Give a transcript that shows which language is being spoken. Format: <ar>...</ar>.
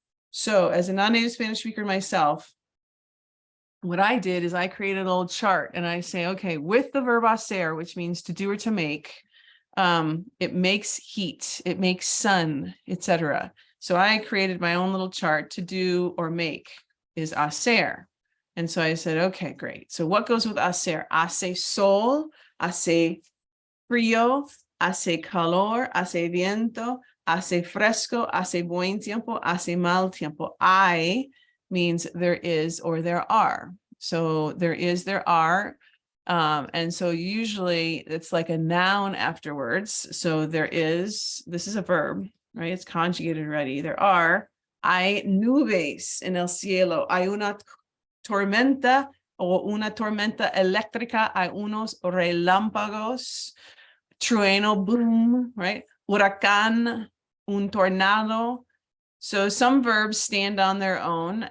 <en>So as a non-native Spanish speaker myself, what I did is I created a little chart, and I say, okay, with the verb hacer, which means to do or to make, it makes heat, it makes sun, etc. So I created my own little chart. To do or make is hacer. And so I said, okay, great. So what goes with hacer?</en> <es>Hace sol, hace frío, hace calor, hace viento, hace fresco, hace buen tiempo, hace mal tiempo.</es> <en>I means there is or there are. So there is, there are. And so usually it's like a noun afterwards. So there is, this is a verb, right? It's conjugated already.</en> <es>There are, hay nubes en el cielo, hay una tormenta o una tormenta eléctrica, hay unos relámpagos, trueno, boom, right? Huracán, un tornado.</es> <en>So some verbs stand on their own.</en>